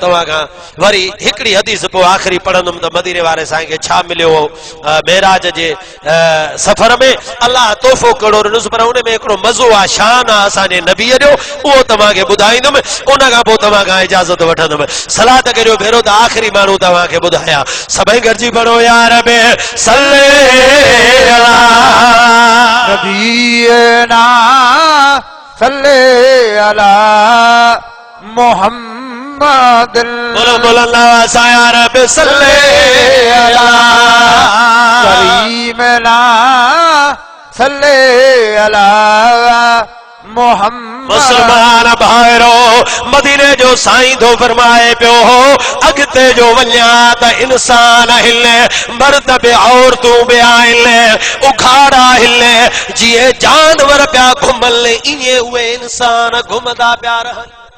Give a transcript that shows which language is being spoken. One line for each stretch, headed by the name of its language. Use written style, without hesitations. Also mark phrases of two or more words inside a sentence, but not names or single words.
Sindhi: तव्हां खां वरी हिकिड़ी हदीस पोइ आखिरी पढ़ंदुमि त मदीने वारे साईं खे छा मिलियो मेराज जे सफ़र में अलाह तोहफ़ो कहिड़ो ॾिनुसि पर उन में हिकिड़ो मज़ो आहे शान आहे असांजे नबीअ जो उहो तव्हांखे ॿुधाईंदुमि उन खां पोइ तव्हां खां इजाज़त वठंदुमि सलात करियो भेरो त आखिरी माण्हू तव्हांखे ॿुधायां सभई गॾिजी पढ़ो
Arabic: يا رب صل على نبينا صل على محمد
Sindhi: बोलो बोलो
Arabic: الله يا رب صل على كريمنا صل على محمد
Sindhi: मुसलमान भाइरो मदीने जो साईं तो फरमाए पियो अॻिते जो वञा त इंसान हिले मर्द बि औरतूं बि आहिनि उखाड़ा हिले जीअं जानवर पिया घुमनि ईअं उहे इंसान घुमंदा पिया रहनि